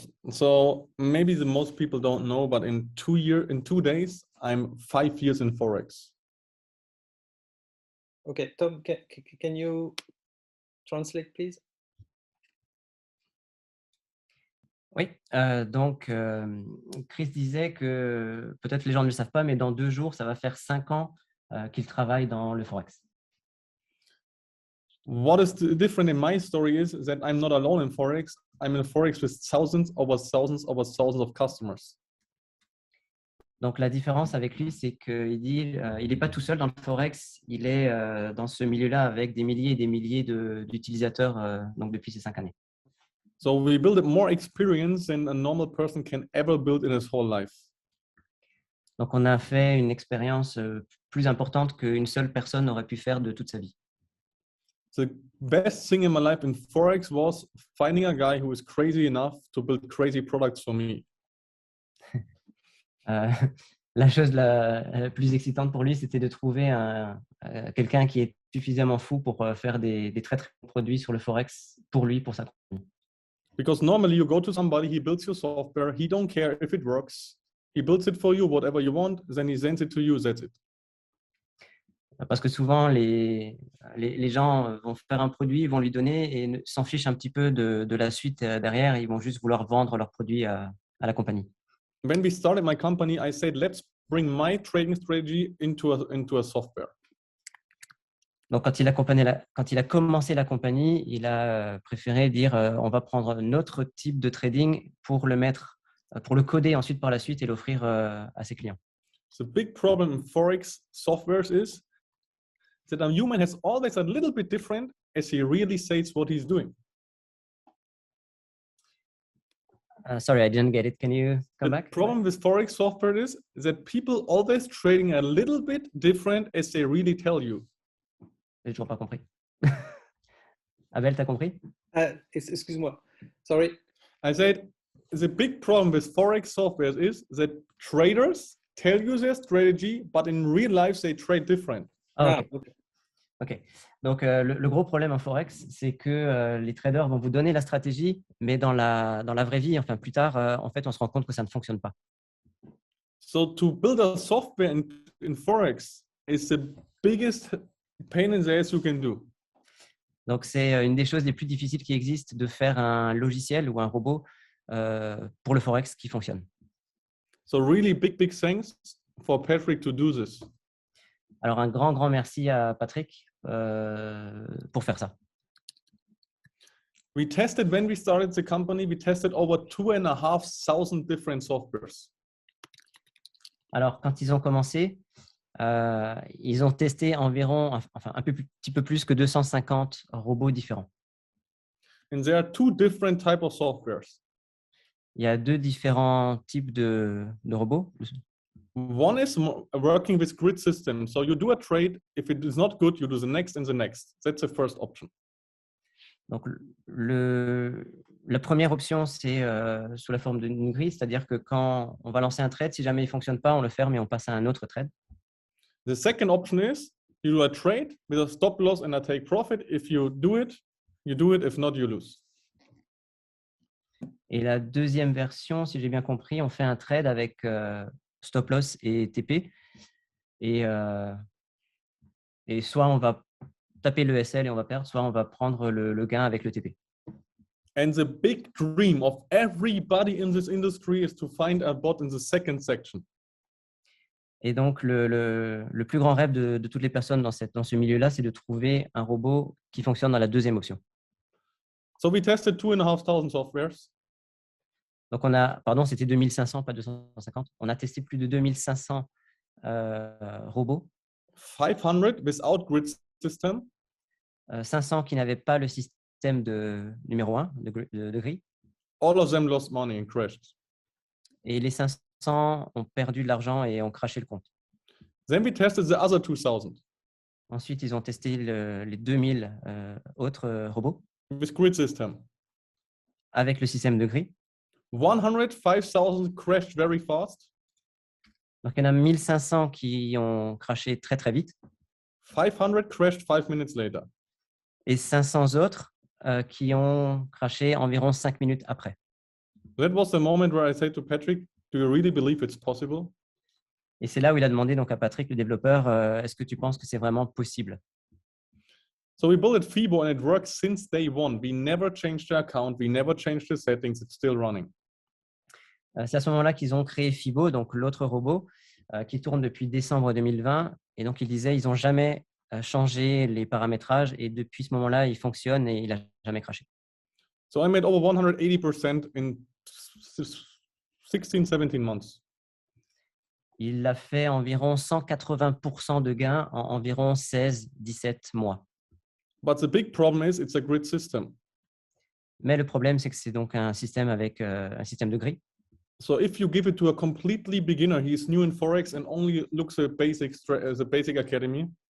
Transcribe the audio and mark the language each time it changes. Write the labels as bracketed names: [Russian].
[English] So maybe the most people don't know, but in 2 days, I'm 5 years in Forex. Okay, Tom, can you translate, please? [French] Oui, donc Chris disait que peut-être les gens ne le savent pas, mais dans 2 jours, ça va faire 5 ans qu'il travaille dans le Forex. [English] What is different in my story is that I'm not alone in Forex. I'm in Forex with thousands of customers. [French] Donc, la différence avec lui, c'est qu'il dit il n'est pas tout seul dans le Forex, il est dans ce milieu-là avec des milliers et des milliers d'utilisateurs donc depuis ces 5 années. [English] So we build more experience than a normal person can ever build in his whole life. [French] Donc, on a fait une expérience plus importante qu'une seule personne aurait pu faire de toute sa vie. [English] The best thing in my life in Forex was finding a guy who is crazy enough to build crazy products for me. [French] La chose la plus excitante pour lui, c'était de trouver quelqu'un qui est suffisamment fou pour faire des très très bons produits sur le Forex pour lui, pour sa compagnie. [English] Because normally you go to somebody, he builds your software, he don't care if it works, he builds it for you, whatever you want, then he sends it to you, that's it. [French] Parce que souvent, les gens vont faire un produit, ils vont lui donner et s'en fichent un petit peu de la suite derrière. Ils vont juste vouloir vendre leur produit à la compagnie. [English] When we started my company, I said, let's bring my trading strategy into a software. [French] Donc, quand il a commencé la compagnie, il a préféré dire on va prendre notre type de trading pour le coder ensuite par la suite et l'offrir à ses clients. [English] The big problem in Forex softwares is that a human has always a little bit different as he really says what he's doing. Sorry, I didn't get it. Can you come back? The problem with Forex software is that people always trading a little bit different as they really tell you. [French] J'ai toujours pas compris. Abel, t'as compris? Excuse-moi. [English] Sorry. I said the big problem with Forex software is that traders tell you their strategy, but in real life they trade different. Ah, okay. OK. [French] Donc, le gros problème en Forex, c'est que les traders vont vous donner la stratégie, mais dans la vraie vie, enfin plus tard, en fait, on se rend compte que ça ne fonctionne pas. [English] So to build a software in Forex is the biggest pain in the ass you can do. [French] Donc, c'est une des choses les plus difficiles qui existent de faire un logiciel ou un robot pour le Forex qui fonctionne. [English] So really big thanks for Patrick to do this. [French] Alors, un grand merci à Patrick pour faire ça. [English] We tested when we started the company, we tested over 2,500 different softwares. [French] Alors, quand ils ont commencé, ils ont testé environ, enfin un petit peu plus que 250 robots différents. [English] And there are two different types of softwares. [French] Il y a 2 différents types de robots. [English] One is working with grid system. So you do a trade. If it is not good, you do the next and the next. That's the first option. [French] Donc, la première option, c'est sous la forme d'une grille, c'est-à-dire que quand on va lancer un trade, si jamais il ne fonctionne pas, on le ferme et on passe à un autre trade. [English] The second option is you do a trade with a stop loss and a take profit. If you do it, you do it. If not, you lose. [French] Et la deuxième version, si j'ai bien compris, on fait un trade avec stop loss et TP. Et soit on va taper le SL et on va perdre, soit on va prendre le gain avec le TP. [English] And the big dream of everybody in this industry is to find a bot in the second section. [French] Et donc, le plus grand rêve de toutes les personnes dans ce milieu-là, c'est de trouver un robot qui fonctionne dans la deuxième option. [English] So we tested 2,500 softwares. [French] Donc, c'était 2500, pas 250. On a testé plus de 2500 robots. [English] 500 without grid system. [French] 500 qui n'avaient pas le système numéro 1 de grille. [English] All of them lost money and crashed. [French] Et les 500 ont perdu de l'argent et ont crashé le compte. [English] Then we tested the other 2000. [French] Ensuite, ils ont testé les 2000 autres robots. [English] With grid system. [French] Avec le système de grille. [English] 105,000 crashed very fast. [French] Donc, il y en a 1500 qui ont crashé très, très vite. [English] 500 crashed 5 minutes later. [French] Et 500 autres qui ont crashé environ 5 minutes après. [English] That was the moment where I said to Patrick, do you really believe it's possible? [French] Et c'est là où il a demandé donc à Patrick, le développeur, est-ce que tu penses que c'est vraiment possible? [English] So we built FIBO and it works since day one. We never changed the account. We never changed the settings. It's still running. [French] C'est à ce moment-là qu'ils ont créé FIBO, donc l'autre robot, qui tourne depuis décembre 2020. Et donc, ils disaient, ils n'ont jamais changé les paramétrages. Et depuis ce moment-là, il fonctionne et il n'a jamais crashé. [English] So I made over 180% in 16, 17 months. [French] Il a fait environ 180% de gains en environ 16-17 mois. [English] But the big problem is it's a grid system. [French] Mais le problème, c'est que c'est donc un système avec un système de grille. [English] So if you give it to a completely beginner, he's new in Forex and only looks at the basic academy.